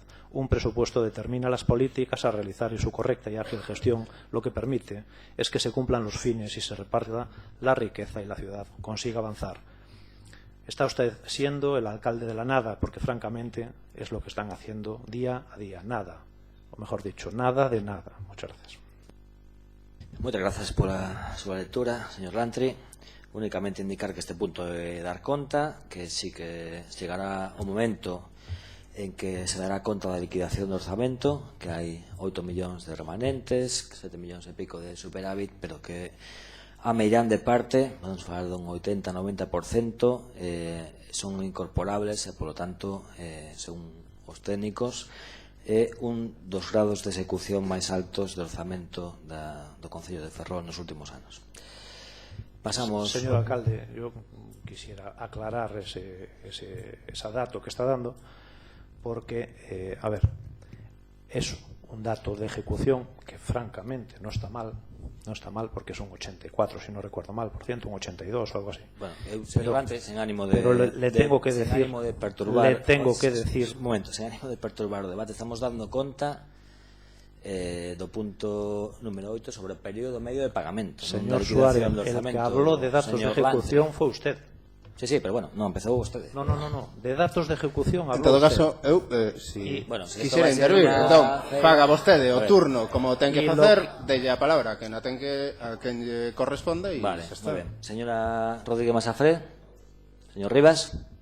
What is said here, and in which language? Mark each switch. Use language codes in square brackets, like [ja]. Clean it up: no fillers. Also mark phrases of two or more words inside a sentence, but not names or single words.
[es] Un presupuesto determina las políticas a realizar y su correcta y ágil gestión lo que permite es que se cumplan los fines y se reparta la riqueza y la ciudad consiga avanzar. Está usted siendo el alcalde de la nada, porque francamente es lo que están haciendo día a día, nada. O mejor dicho, nada de nada. Muchas gracias. Muchas gracias por su lectura, señor Lantri. [gl] Únicamente indicar que este punto é dar conta, que sí que chegará o momento en que se dará conta da liquidación do orzamento, que hai 8 millóns de remanentes, 7 millóns e pico de superávit, pero que a meirande parte, vamos falar dun 80-90%, son incorporables e, polo tanto, según os técnicos, é un dos grados de execución máis altos de orzamento do Concello de Ferrol nos últimos anos. Pasamos... [es] Señor alcalde, yo quisiera aclarar ese dato que está dando, porque, a ver, es un dato de ejecución que francamente no está mal porque es un 84, si no recuerdo mal, por ciento, un 82 o algo así. Bueno, pero antes, en ánimo de... Pero le tengo que decir... En ánimo de perturbar... Le tengo que decir... Un momento, en ánimo de perturbar [gl] o debate, estamos dando conta do punto número 8 sobre o período medio de pagamento. [es] Señor Suárez, el que habló de datos de ejecución fue usted. Sí, [gl] pero bueno, non empezou vostede. [es] No, de datos de ejecución habló En todo usted. [gl] caso, eu, si bueno, si quixera esto vai ser intervir, [es] una- [gl] entón, faga vostede o turno como ten que [es] Y lo [gl] facer, delle a palabra a quen lle corresponda e Vale, xa está. moi ben. [es] Señora Rodríguez Masafré, señor Rivas.